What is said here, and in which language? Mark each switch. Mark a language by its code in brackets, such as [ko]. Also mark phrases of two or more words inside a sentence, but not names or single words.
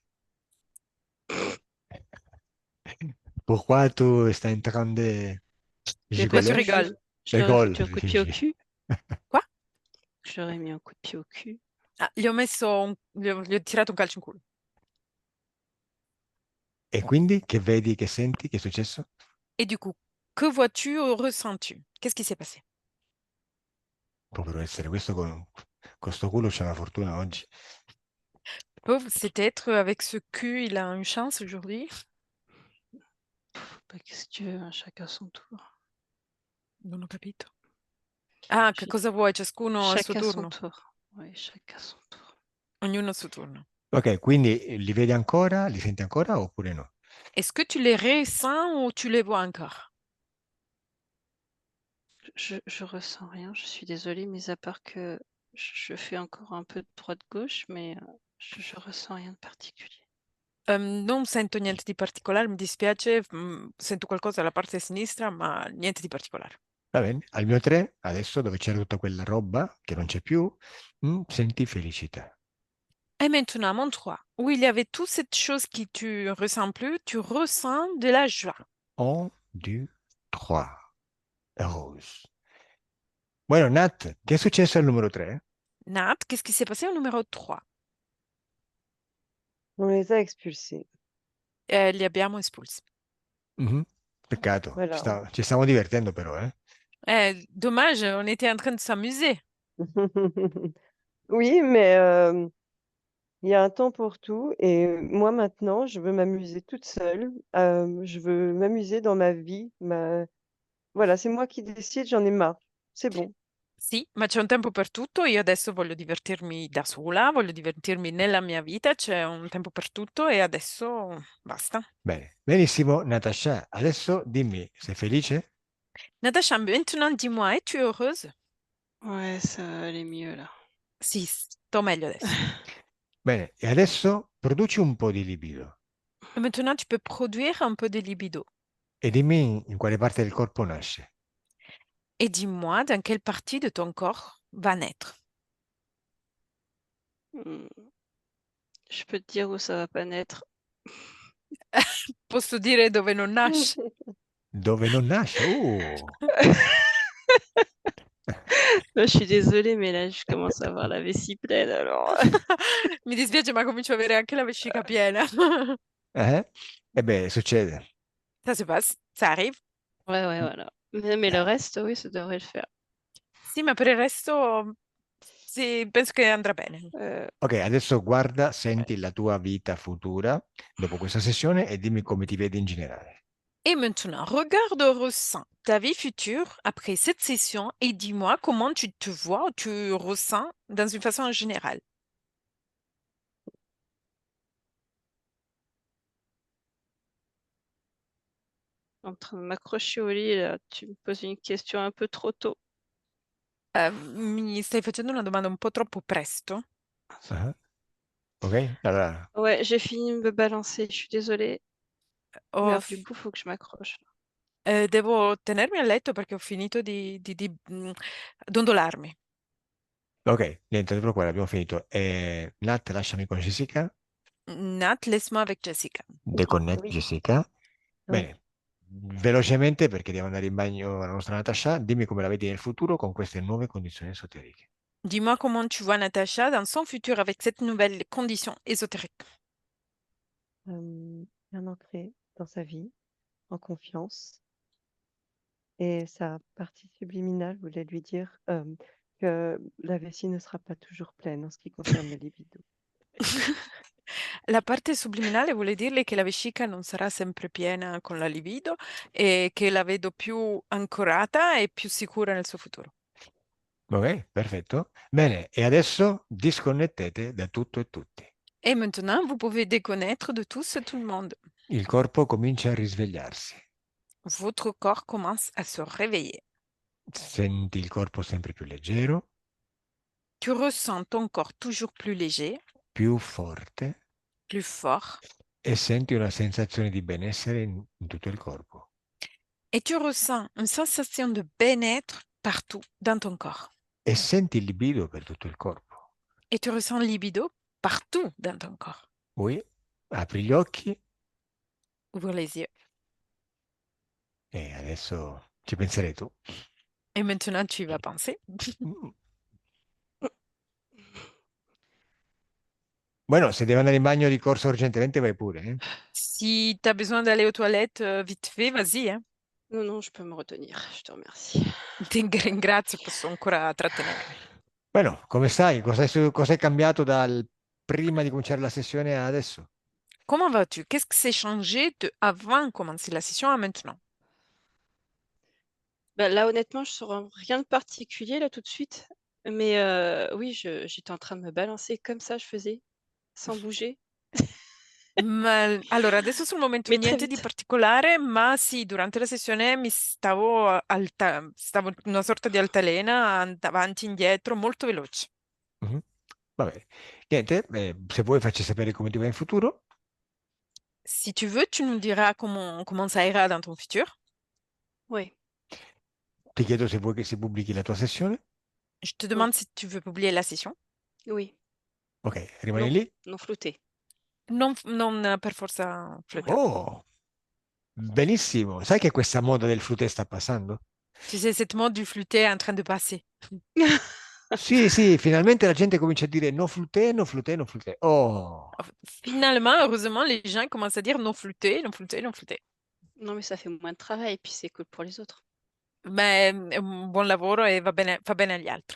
[fr] Pourquoi tu stai en train de Mais Pourquoi parce tu gigoler? que rigoles? je leur ai Rigole. foutu un coup de pied au cul. Quoi? Je leur ai mis un coup de pied au cul. [it] Ah, gli ho tirato un calcio in culo. E quindi che vedi, che senti, che è successo? [fr] Et du coup, que vois-tu ou ressens-tu? Qu'est-ce qui s'est passé? [it] Povero essere, questo con sto culo c'è una fortuna oggi. [fr] Pauvre, cet être avec ce cul, il a une chance aujourd'hui. Bah, qu'est-ce que tu veux, hein, chacun son tour. [it] Non ho capito. Ah, che [fr] J'ai- [it] cosa vuoi? Ciascuno al suo [fr] Chacun son [it] turno. [fr] tour. Oui, chacun son tour. [it] Ognuno al suo turno. Ok, quindi li vedi ancora, li senti ancora oppure no? [fr] Est-ce que tu les ressens ou tu les vois encore? Je ressens rien, je suis désolée, mais à part que je fais encore un peu de droite-gauche, mais je ressens rien de particulier. [it] Non sento niente di particolare, mi dispiace, sento qualcosa dalla parte sinistra, ma niente di particolare. Va bene, al mio 3, adesso dove c'era tutta quella roba che non c'è più, senti felicità. [fr] Et maintenant, à mon 3, où il y avait toute cette chose qui tu ressens plus, tu ressens de la joie. 1, 2, 3. Rose. [it] Bueno, Nat, che è successo al numero 3? [fr] Nat, qu'est-ce qui s'est passé au numéro 3? On les a expulsés. [it] Li abbiamo espulsi. Peccato, [fr] Voilà. [it] ci stiamo divertendo però, eh? [fr] Dommage, on était en train de s'amuser. Oui, mais il y a un temps pour tout. Et moi, maintenant, je veux m'amuser toute seule. Je veux m'amuser dans ma vie. Voilà, c'est moi qui décide, j'en ai marre. C'est bon. [it] Sì, ma c'è un tempo per tutto. Io adesso voglio divertirmi da sola, voglio divertirmi nella mia vita, c'è un tempo per tutto e adesso basta. Bene, benissimo, Natasha, adesso dimmi, sei felice? [fr] Natacha, maintenant dis-moi, es-tu heureuse? Ouais, ça va aller mieux là. [it] Sì, sto meglio adesso. Bene, e adesso produci un po' di libido [fr] Et maintenant, tu peux produire un peu de libido. [it] e dimmi in quale parte del corpo nasce. [fr] Et dis-moi dans quelle partie de ton corps va naître. Hmm. Je peux te dire où ça va pas naître. [it] Posso dire dove non nasce? Dove non nasce? [fr] Là, je suis désolée, mais là, je commence à avoir la vessie pleine, alors. [it] Mi dispiace, ma comincio ad avere anche la vescica piena. Eh? E beh, succede. [fr] Ça se passe, ça arrive. Ouais, voilà. Mais le reste, oui, ça devrait le faire. [it] Sì, ma per il resto sì, penso che andrà bene. Ok, adesso guarda, senti la tua vita futura dopo questa sessione e dimmi come ti vedi in generale. [fr] Et maintenant, regarde, ressens ta vie future après cette session et dis-moi comment tu te vois, tu ressens dans une façon générale. En train de m'accrocher au lit, là, tu me poses une question un peu trop tôt. [it] Mi stai facendo una domanda un po' troppo presto. Ah, ok, allora, [fr] Ouais, j'ai fini de me balancer, je suis désolée. [it] Ho [fr] Merde, du fi- coup, faut que je m'accroche. [it] Devo tenermi a letto perché ho finito di dondolarmi. ok, niente, non ti preoccupare, abbiamo finito. Nat, lasciami con Jessica. [fr] Nat, laisse-moi avec Jessica. Deconnect Oui, Jessica. oui. [it] Bene, velocemente perché devo andare in bagno la nostra Natasha, dimmi come la vedi nel futuro con queste nuove condizioni esoteriche. [fr] Dis-moi comment tu vois Natacha dans son futur avec cette nouvelle condition ésotérique. Bien ancré dans sa vie, en confiance. Et sa partie subliminale voulait lui dire que la vessie ne sera pas toujours pleine en ce qui concerne le libido. [it] La parte subliminale vuole dirle che la vescica non sarà sempre piena con la libido e che la vedo più ancorata e più sicura nel suo futuro. Ok, perfetto. Bene, e adesso disconnettete da tutto e tutti. [fr] Et maintenant, vous pouvez déconnaître de tous et tout le monde. [it] Il corpo comincia a risvegliarsi. [fr] Votre corps commence à se réveiller. [it] Senti il corpo sempre più leggero, [fr] Tu ressens ton corps toujours plus léger, [it] più forte [fr] plus fort, [it] e senti una sensazione di benessere in tutto il corpo. [fr] et tu ressens une sensation de bien-être partout dans ton corps. [it] E senti il libido per tutto il corpo. [fr] Et tu ressens le libido partout dans ton corps. [it] Poi apri gli occhi [fr] Ouvre les yeux. [it] e adesso ci penserai tu. [fr] Et maintenant, tu y vas penser. Mm. [it] Bueno, se devi andare in bagno di corsa urgentemente vai pure, eh? [fr] Si tu as besoin d'aller aux toilettes vite fait, vas-y. Hein. Non, non, je peux me retenir, je te remercie. [it] Ti ringrazio, posso ancora trattenermi. Bueno, come stai? Cos'è cambiato dal prima di cominciare la sessione a adesso? [fr] Comment vas-tu? Qu'est-ce qui s'est changé de avant de commencer la session à maintenant? Bah, là, honnêtement, je ne saurais rien de particulier là tout de suite. Mais oui, j'étais en train de me balancer comme ça, je faisais, sans bouger, [it] Ma, allora, adesso sul momento [fr] mais très [it] niente di [fr] vite. [it] particolare, ma sì, durante la sessione mi stavo in una sorta di altalena, avanti e indietro, molto veloce. Mhm. Va bene. Niente, se vuoi facci sapere come ti va in futuro. [fr] Si tu veux, tu nous diras comment ça ira dans ton futur. Oui, [it] Ti chiedo se vuoi che si pubblichi la tua sessione. [fr] Je te oui, demande si tu veux publier la session. oui. [it] Ok, rimani [fr] Non, [it] lì. [fr] non flouté. [it] Non per forza [fr] Ouais. [it] flûter. Oh, benissimo. Sai che questa moda del flûte sta passando? [fr] Tu sais, cette mode du flûter est en train de passer. [it] Sì, sì, finalmente la gente comincia a dire no flûte, no flûte, no flûte. Oh, [fr] Finalement, heureusement, les gens commencent à dire non flûter, non flûter, non flûter. Non, mais ça fait moins de travail, et puis c'est cool pour les autres. [it] Beh, è un buon lavoro e fa bene agli altri.